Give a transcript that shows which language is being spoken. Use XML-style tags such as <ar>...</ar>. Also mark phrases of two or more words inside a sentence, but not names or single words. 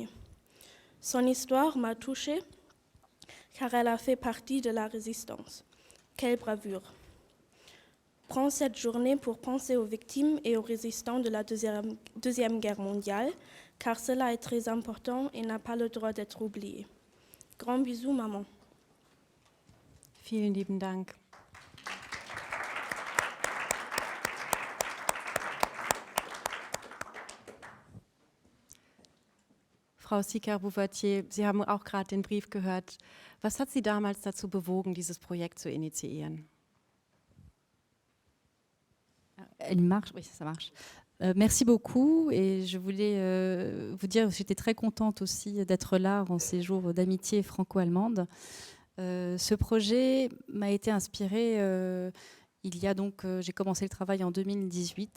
<fr>Son histoire m'a touchée car elle a fait partie de la résistance. Quelle bravoure! Prends cette journée pour penser aux victimes et aux résistants de la Deuxième Guerre mondiale, car cela est très important et n'a pas le droit d'être oublié. Grand bisous, maman.</fr> <de>Vielen lieben Dank. Frau Sicard-Bouvertier, Sie haben auch gerade den Brief gehört. Was hat Sie damals dazu bewogen, dieses Projekt zu initiieren?</de> <fr>Elle marche, oui, ça marche. Merci beaucoup et je voulais vous dire que j'étais très contente aussi d'être là en ces jours d'amitié franco-allemande. Ce projet m'a été inspiré, j'ai commencé le travail en 2018.</fr>